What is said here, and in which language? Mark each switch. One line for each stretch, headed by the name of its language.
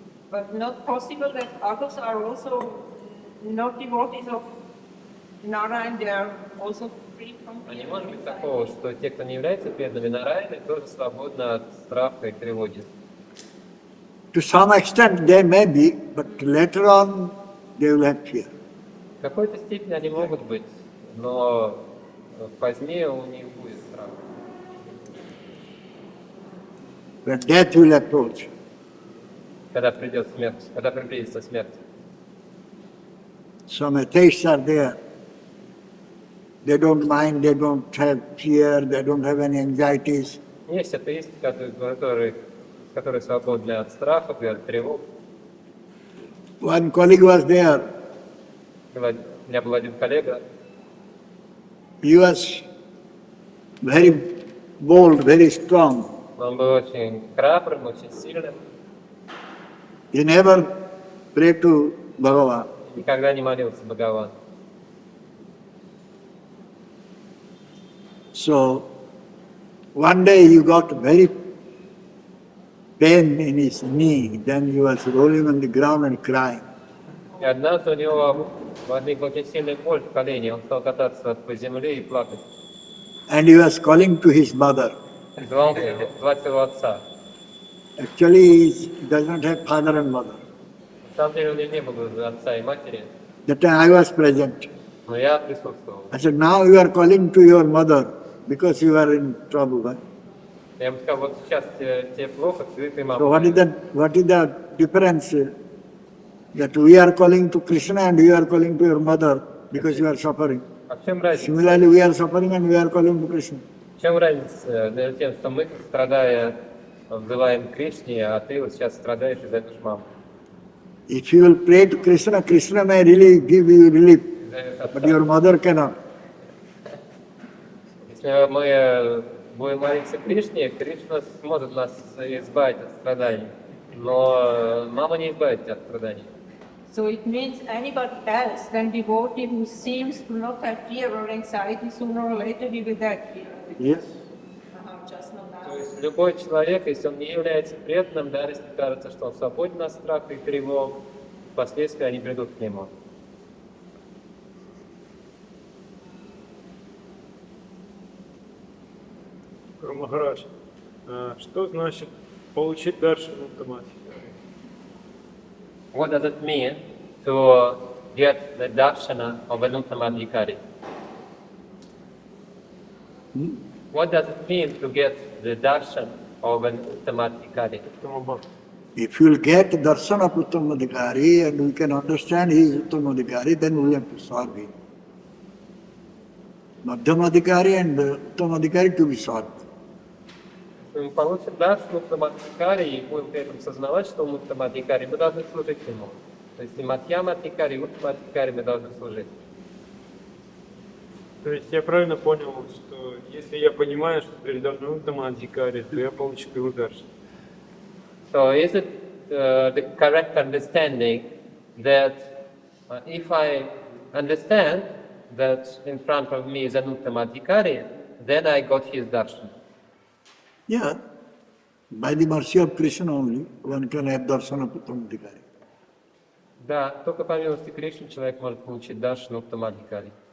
English: But not possible that others are also not devotees of Narayan, they are also free from
Russian: А
English: fear.
Russian: не может быть такого, что те, кто не является преданными Нараяны, тоже свободны от страха и тревоги.
English: To some extent they may be, but later on they will have fear.
Russian: В какой-то степени они могут быть, но позднее у них будет страх.
English: When death will approach.
Russian: Когда придет смерть, когда приблизится смерть.
English: Some atheists are there. They don't mind, they don't have fear, they don't have any anxieties.
Russian: Есть атеисты, которые свободны от страхов и от тревог.
English: One colleague was there.
Russian: У меня был один коллега,
English: He was very bold, very strong.
Russian: он был очень храбрым, очень сильным,
English: He never prayed to Bhagavan.
Russian: никогда не молился Бхагавану.
English: So one day he got very pain in his knee. Then he was rolling on the ground and crying.
Russian: И однажды у него возникла очень сильная боль в колене, он стал кататься по земле и плакать.
English: And he was calling to his mother.
Russian: Звал звать своего отца.
English: Actually, he does not have father and mother.
Russian: На самом деле у него не было отца и матери,
English: That time I was present.
Russian: но я присутствовал.
English: I said, now you are calling to your mother because you are in trouble. Right?
Russian: Я ему сказал, вот сейчас тебе плохо, ты
English: So
Russian: мама.
English: what is the difference that we are calling to Krishna and you are calling to your mother because you are suffering?
Russian: А в чем разница?
English: Similarly, we are suffering and we are calling to Krishna.
Russian: В чем разница между тем, что мы, страдая, взываем к Кришне, а ты вот сейчас страдаешь и зовешь маму?
English: If you will pray to Krishna, Krishna may really give you relief, but your mother cannot.
Russian: Если мы будем молиться Кришне, Кришна сможет нас избавить от страданий. Но мама не избавит тебя от страданий.
English: So it means anybody else than devotee who seems to not have fear or anxiety, sooner or later he will get fear. Yes. Just not
Russian: То
English: now.
Russian: есть любой человек, если он не является преданным, даже если кажется, что он свободен от страха и тревог, впоследствии они придут к нему. Махарадж, что значит получить даршан автоматики?
English: What does it mean to get the darshana of an Uttamadhikari? What does it mean to get the darshan of an Uttamadhikari? If you will get darshan of Uttamadhikari and we can understand he is Uttamadhikari, then we have to solve him. Madhyamadhikari and Uttamadhikari to be solved.
Russian: Мы получим даршан Уттамадхикари и будем при этом сознавать, что он Уттамадхикари, мы должны служить ему. То есть и Мадхьямадхикари, и Уттамадхикари мы должны служить. То есть я правильно понял, что если я понимаю, что передо мной Уттамадхикари, то я получу его даршан?
English: So is it the correct understanding that if I understand that in front of me is an Uttamadhikari, then I got his darshan? Yeah. By the mercy of Krishna only, one can have darshan of Uttamadhikari.
Russian: Да, только по милости Кришны человек может получить даршан Уттамадхикари.